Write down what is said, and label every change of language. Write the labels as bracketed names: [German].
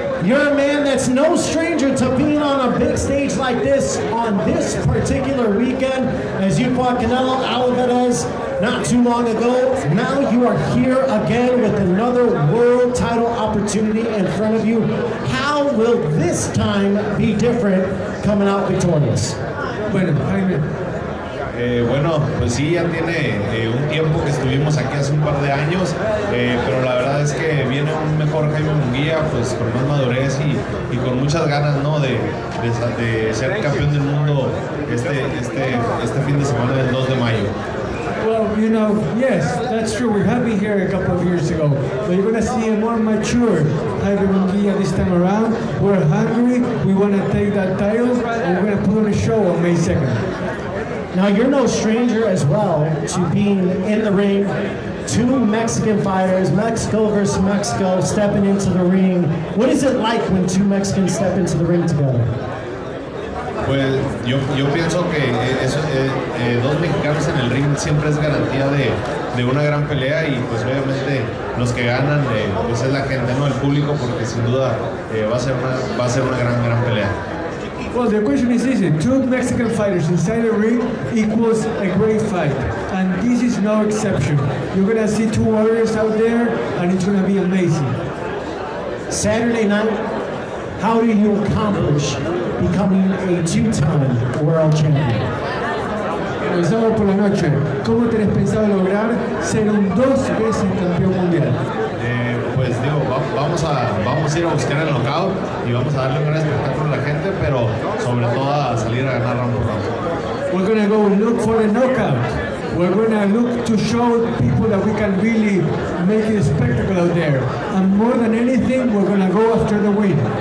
[English] You're a man that's no stranger to being on a big stage like this on this particular weekend as you fought Canelo Alvarez not too long ago. Now you are here again with another world title opportunity in front of you. How will this time be different coming out victorious? [Spanish] Bueno, Jaime. Bueno, pues sí, ya tiene un tiempo que estuvimos aquí hace un par de años, pero la verdad es que viene un mejor Jaime Munguia, pues con más madurez y con muchas ganas, ¿no? de ser campeón del mundo este fin de semana del 2 de mayo. [English] Well, you know, yes, that's true. We had me here a couple of years ago, but you're going to see a more mature Jaime Munguia this time around. We're hungry, we want to take that title, and we're going to put on a show on May 2nd. Now, you're no stranger as well to being in the ring. 2 Mexican fighters, Mexico versus Mexico, stepping into the ring. What is it like when 2 Mexicans step into the ring together? [Spanish] Pues yo pienso que dos mexicanos en el ring siempre es garantía de una gran pelea y pues obviamente los que ganan pues es la gente, ¿no? El público, porque sin duda va a ser una gran pelea. [English] Well, the question is easy. 2 Mexican fighters inside the ring equals a great fight. And this is no exception. You're going to see 2 warriors out there, and it's going to be amazing. Saturday night, how do you accomplish becoming a 2-time world champion? [Spanish] El sábado por la noche, ¿cómo tenés pensado lograr ser un 2 veces campeón mundial? Pues digo, vamos a ir a buscar el knockout y vamos a darle un gran espectáculo a la gente, pero sobre todo a salir a ganar round por round. [English] We're going to go look for the knockout. We're going to look to show people that we can really make it a spectacle out there. And more than anything, we're going to go after the win.